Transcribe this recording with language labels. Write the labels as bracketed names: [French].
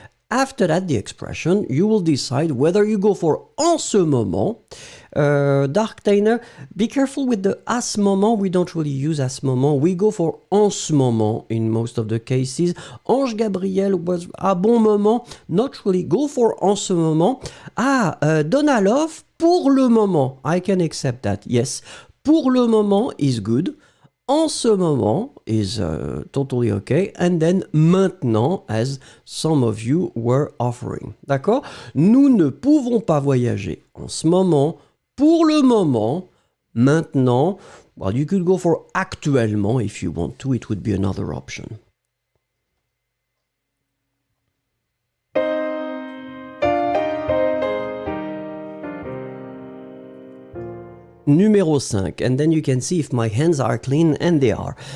[English] After that, the expression, you will decide whether you go for [French] en ce moment. [English] Dark Tainer, be careful with the [French] à ce moment. [English] We don't really use [French] à ce moment. [English] We go for [French] en ce moment [English] in most of the cases. Ange Gabriel was [French] à bon moment. [English] Not really. Go for [French] en ce moment. Donna Love, pour le moment. [English] I can accept that. Yes. [French] Pour le moment [English] is good. [French] En ce moment [English] is totally okay. And then maintenant, as some of you were offering. [French] D'accord? Nous ne pouvons pas voyager en ce moment, pour le moment, maintenant. [English] Well, you could go for actuellement if you want to. It would be another option. [French] Numéro 5, [English] and then you can see if my hands are clean, and they are.